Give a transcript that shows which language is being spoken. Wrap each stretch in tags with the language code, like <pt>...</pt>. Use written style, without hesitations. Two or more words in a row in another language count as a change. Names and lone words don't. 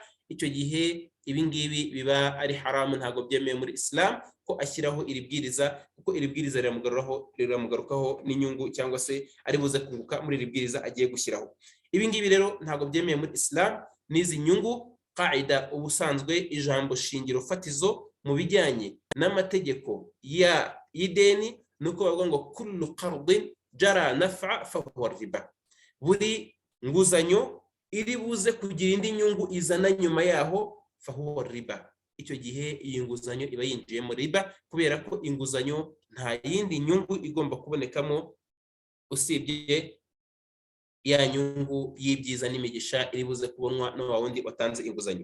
<rw>Icyo gihe ibi ngibi biba ari haramu, ntabwo byemewe muri Islam ko ashyiraho iri bwiriza, kuko iri bwiriza riramugarukaho n'inyungu, cyangwa se ari buze kunguka muri iri bwiriza agiye gushyiraho. Ibi ngibi rero ntabwo byemewe muri Islam. N'izi nyungu qaida, ubusanzwe ijambo shingiro fatizo mu bijyanye n'amategeko y'ideni nuko bavuga ngo</rw> <ar>كل قرض جر نفعا فهو ربا,</ar> <rw>buri nguzanyo iri buze kugira indi nyungu izana nyuma yaho</rw> <ar>فهو ربا.</ar> <rw>Icyo gihe iyi nguzanyo iba yinjiye muri riba, kubera ko inguzanyo nta yindi nyungu igomba kubonekamo usibye ya nyungu y'ibyiza n'imigisha iri buze kubonwa no wa wundi watanze inguzanyo.</rw>